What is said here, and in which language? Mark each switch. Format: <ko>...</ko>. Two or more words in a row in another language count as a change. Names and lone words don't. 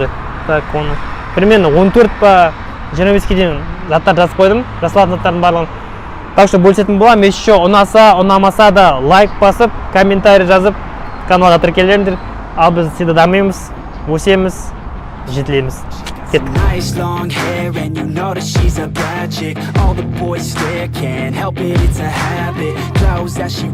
<kk>Так, оны примерно 14 па 25-ке дейін заттар жазып қойдым, жасалатын заттардың барлығын.</kk> <ru>Так что</ru> <kk>бөлісетін боламын. Еще ұнаса, ұнамаса да лайк басып, комментарий жазып, каналға тіркеліңдер. Ал біз всегда дамимыз, өсеміз, жетілеміз.</kk> <en>Nice long hair and you know that she's a bad chick. All the boys stare, can't help it, it's a habit. Clothes that she</en>